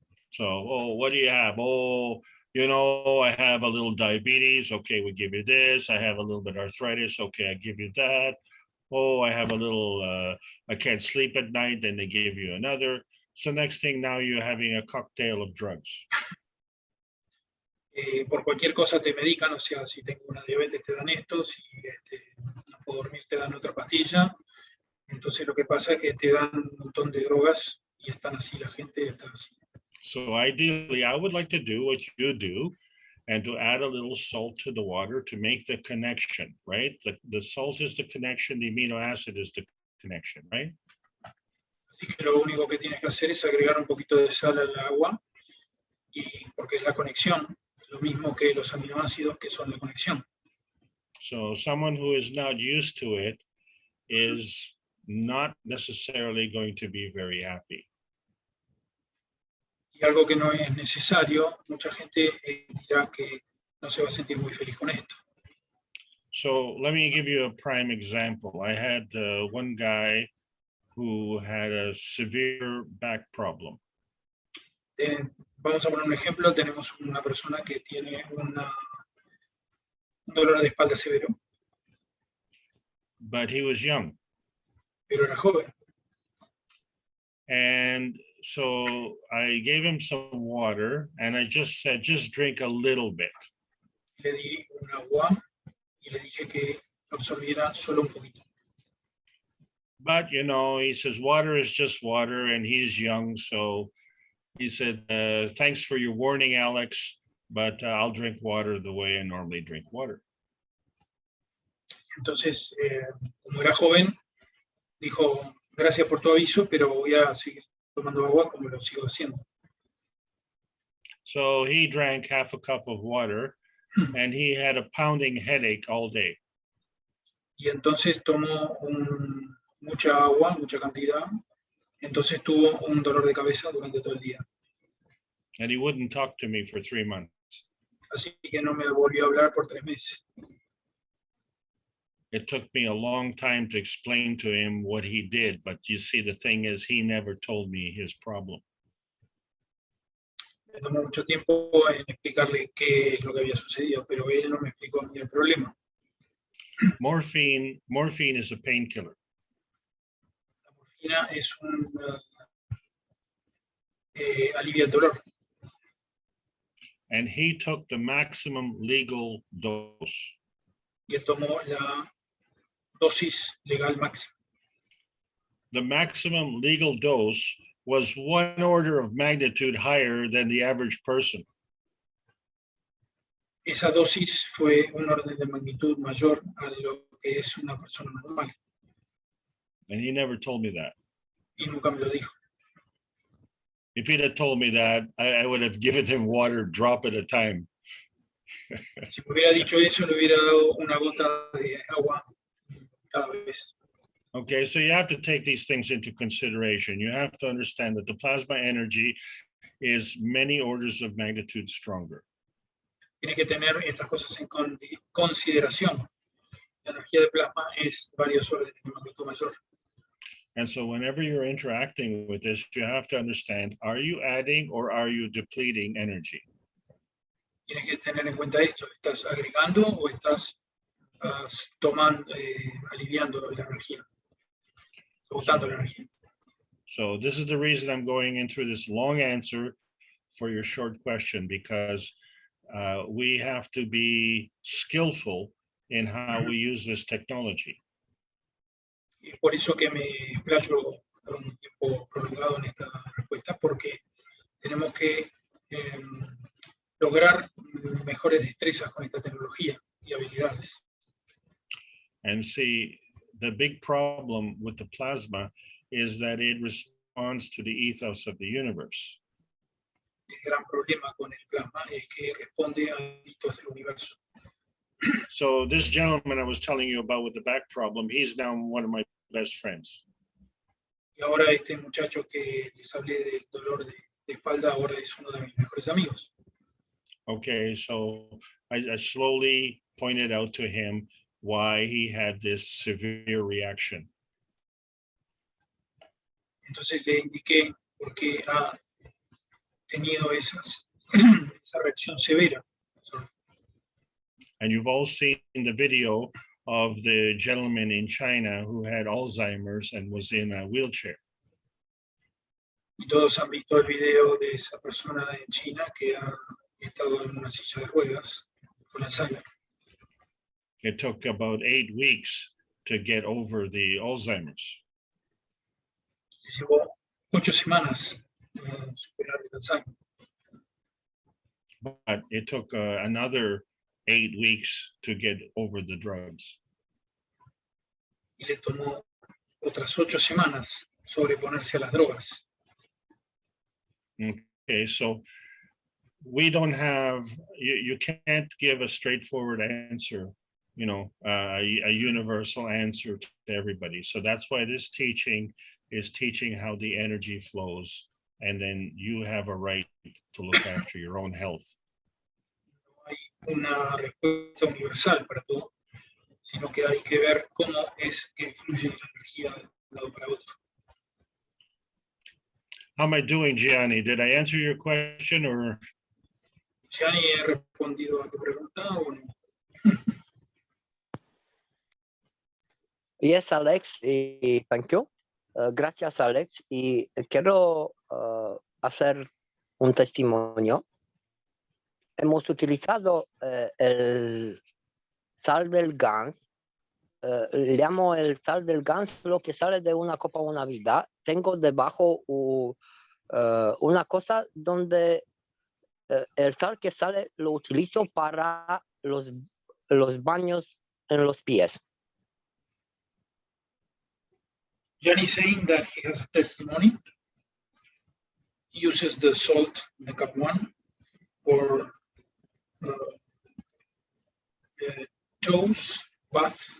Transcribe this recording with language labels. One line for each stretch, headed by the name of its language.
English: So, what do you have? I have a little diabetes. Okay, we give you this. I have a little bit of arthritis. Okay, I give you that. I have a little, I can't sleep at night. Then they give you another. So next thing, now you're having a cocktail of drugs.
Spanish: Por cualquier cosa te medican, o sea, si tengo una diabetes te dan esto, si no puedo dormir te dan otra pastilla. Entonces lo que pasa es que te dan un montón de drogas y están así, la gente está así.
English: So ideally, I would like to do what you do, and to add a little salt to the water to make the connection, right? The salt is the connection, the amino acid is the connection, right?
Spanish: Así que lo único que tienes que hacer es agregar un poquito de sal al agua, y porque es la conexión, es lo mismo que los aminoácidos que son la conexión.
English: So someone who is not used to it is not necessarily going to be very happy.
Spanish: Y algo que no es necesario, mucha gente dirá que no se va a sentir muy feliz con esto.
English: So let me give you a prime example. I had one guy who had a severe back problem.
Spanish: Vamos a poner un ejemplo. Tenemos una persona que tiene un dolor de espalda severo,
English: But he was young.
Spanish: pero era joven.
English: And so I gave him some water and I just said, just drink a little bit.
Spanish: Le di un agua y le dije que absorbiera solo un poquito.
English: But, you know, he says, water is just water, and he's young. So he said, thanks for your warning, Alex, but I'll drink water the way I normally drink water.
Spanish: Entonces, como era joven, dijo, gracias por tu aviso, pero voy a seguir tomando agua como lo sigo haciendo.
English: So he drank half a cup of water, and he had a pounding headache all day.
Spanish: Y entonces tomó mucha agua, mucha cantidad, entonces tuvo un dolor de cabeza durante todo el día.
English: And he wouldn't talk to me for 3 months.
Spanish: Así que no me volvió a hablar por 3 meses.
English: It took me a long time to explain to him what he did, but you see, the thing is, he never told me his problem.
Spanish: Me tomó mucho tiempo en explicarle qué es lo que había sucedido, pero él no me explicó a mí el problema.
English: Morphine is a painkiller.
Spanish: La morfina es un alivia el dolor.
English: And he took the maximum legal dose.
Spanish: Y él tomó la dosis legal máxima.
English: The maximum legal dose was 1 order of magnitude higher than the average person.
Spanish: Esa dosis fue un orden de magnitud mayor a lo que es una persona normal.
English: And he never told me that.
Spanish: Y nunca me lo dijo.
English: If he'd have told me that, I would have given him water drop at a time.
Spanish: Si me hubiera dicho eso, le hubiera dado una gota de agua cada vez.
English: Okay, so you have to take these things into consideration. You have to understand that the plasma energy is many orders of magnitude stronger.
Spanish: Tiene que tener estas cosas en consideración. La energía de plasma es varios órdenes de magnitud mayor.
English: And so whenever you're interacting with this, you have to understand, are you adding or are you depleting energy?
Spanish: Tienes que tener en cuenta esto. ¿Estás agregando o estás tomando, aliviando la energía? Botando la energía.
English: So this is the reason I'm going into this long answer for your short question, because we have to be skillful in how we use this technology.
Spanish: Y por eso que me explayo por un tiempo prolongado en esta respuesta, porque tenemos que lograr mejores destrezas con esta tecnología y habilidades.
English: And see, the big problem with the plasma is that it responds to the ethos of the universe.
Spanish: El gran problema con el plasma es que responde a hitos del universo.
English: So this gentleman I was telling you about with the back problem, he's now one of my best friends.
Spanish: Y ahora este muchacho que les hablé del dolor de espalda, ahora es uno de mis mejores amigos.
English: Okay, so I slowly pointed out to him why he had this severe reaction.
Spanish: Entonces le indiqué por qué ha tenido esa reacción severa.
English: And you've all seen the video of the gentleman in China who had Alzheimer's and was in a wheelchair.
Spanish: Y todos han visto el video de esa persona en China que ha estado en una silla de ruedas con Alzheimer.
English: It took about 8 weeks to get over the Alzheimer's.
Spanish: Le llevó 8 semanas superar el Alzheimer.
English: but it took another 8 weeks to get over the drugs.
Spanish: Y le tomó otras 8 semanas sobreponerse a las drogas.
English: Okay, so we don't have, you can't give a straightforward answer, you know, a universal answer to everybody. So that's why this teaching is teaching how the energy flows, and then you have a right to look after your own health.
Spanish: No hay una respuesta universal para todo, sino que hay que ver cómo es que fluye la energía de un lado para otro.
English: How am I doing, Gianni? Did I answer your question or?
Spanish: Gianni, ¿he respondido a tu pregunta o no?
English: Yes, Alex, y thank you.
Spanish: Gracias, Alex. Y quiero hacer un testimonio. Hemos utilizado el sal del Gans. Le llamo el sal del Gans, lo que sale de una copa una vida. Tengo debajo una cosa donde el sal que sale lo utilizo para los baños en los pies.
English: Gianni saying that he has a testimony. He uses the salt in the cup 1 for toes, bath.